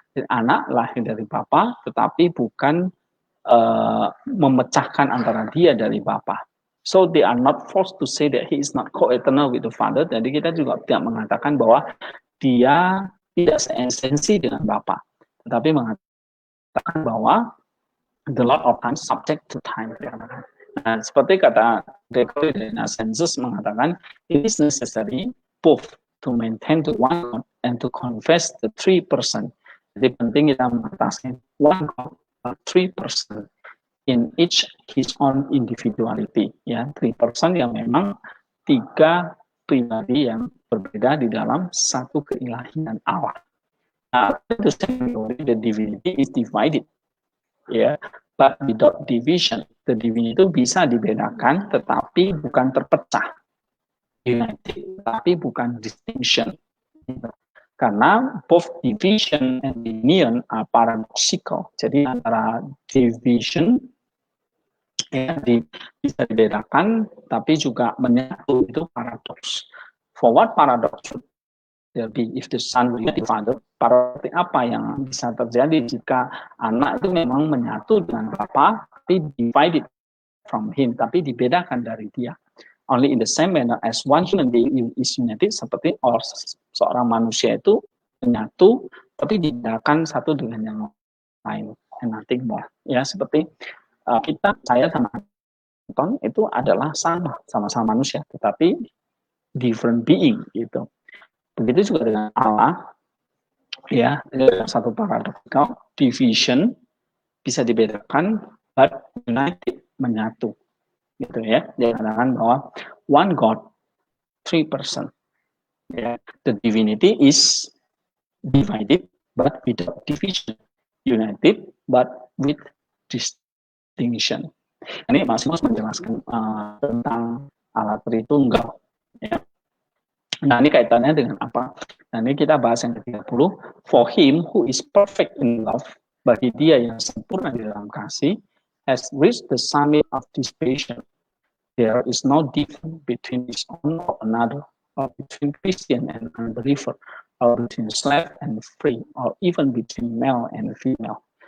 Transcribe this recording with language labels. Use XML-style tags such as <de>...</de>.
<id>Jadi, anak lahir dari Bapa, tetapi bukan memecahkan antara dia dari Bapa.</id> <en>So they are not forced to say that he is not co-eternal with the Father.</en> <id>Jadi kita juga tidak mengatakan bahwa dia tidak seesensi dengan Bapa, tetapi mengatakan bahwa</id> <en>the Lord of time subject to time.</en> <id>Nah, seperti kata Gregory dari Nazianzus mengatakan,</id> <en>it is necessary both to maintain the one God and to confess the 3 person.</en> <id>Jadi penting kita mengatasi</id> <en>one God, 3 person in each his own individuality,</en> <id>ya, 3 person yang memang 3 pribadi yang berbeda di dalam satu keilahian Allah.</id> <en>Nah, the divinity is divided, ya, but without division. The divinity</en> <id>itu bisa dibedakan, tetapi bukan terpecah.</id> <en>United,</en> <id>tapi bukan</id> <en>distinction.</en> <id>Karena</id> <en>both division and union are paradoxical.</en> <id>Jadi antara division ya, bisa dibedakan, tapi juga menyatu, itu paradoks.</id> <en>For what paradox should there be if the Son will be the Father?</en> <id>Paradoks apa yang bisa terjadi jika anak itu memang menyatu dengan Bapa, tapi</id> <en>divided from him,</en> <id>tapi dibedakan dari dia.</id> <en>Only in the same manner as one human being is united,</en> <id>seperti seorang manusia itu menyatu, tapi dibedakan satu dengan yang lain,</id> <en>and nothing more.</en> <id>Ya, seperti saya sama Anton itu adalah sama-sama manusia, tetapi</id> <en>different being</en> <id>gitu. Begitu juga dengan Allah, ya, satu</id> <en>paradoxical division</en> <id>bisa dibedakan,</id> <en>but united,</en> <id>menyatu, gitu ya. Dia katakan bahwa</id> <en>one God, 3 person. Ya, the divinity is divided, but without division, united, but with distinction.</en> <id>Ini Masimus menjelaskan tentang Allah Tritunggal. Ya. Nah, ini kaitannya dengan apa? Nah, ini kita bahas yang ke-30.</id> <en>For him who is perfect in love,</en> <id>bagi dia yang sempurna di dalam kasih,</id> <en>has reached the summit of this passion. There is no difference between his own or another, or between Christian and unbeliever, or between slave and free, or even between male and female.</en>